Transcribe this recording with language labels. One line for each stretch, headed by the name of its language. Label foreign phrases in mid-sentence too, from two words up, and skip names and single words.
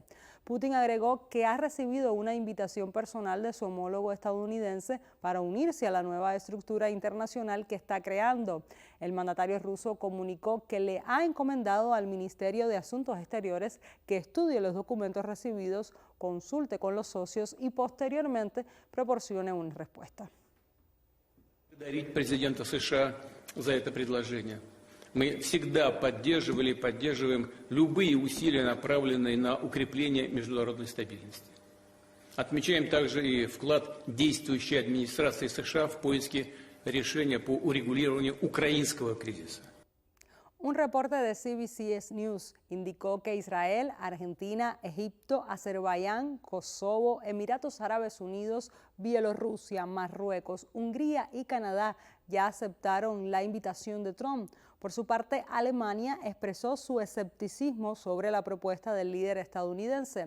Spanish: Putin agregó que ha recibido una invitación personal de su homólogo estadounidense para unirse a la nueva estructura internacional que está creando. El mandatario ruso comunicó que le ha encomendado al Ministerio de Asuntos Exteriores que estudie los documentos recibidos, consulte con los socios y posteriormente proporcione una respuesta.
Russian: Президента США за это предложение. Мы всегда поддерживали и поддерживаем любые усилия, направленные на укрепление международной стабильности. Отмечаем также и вклад действующей администрации США в поиске решения по урегулированию украинского кризиса.
Spanish: Un reporte de CBS News indicó que Israel, Argentina, Egipto, Azerbaiyán, Kosovo, Emiratos Árabes Unidos, Bielorrusia, Marruecos, Hungría y Canadá ya aceptaron la invitación de Trump. Por su parte, Alemania expresó su escepticismo sobre la propuesta del líder estadounidense.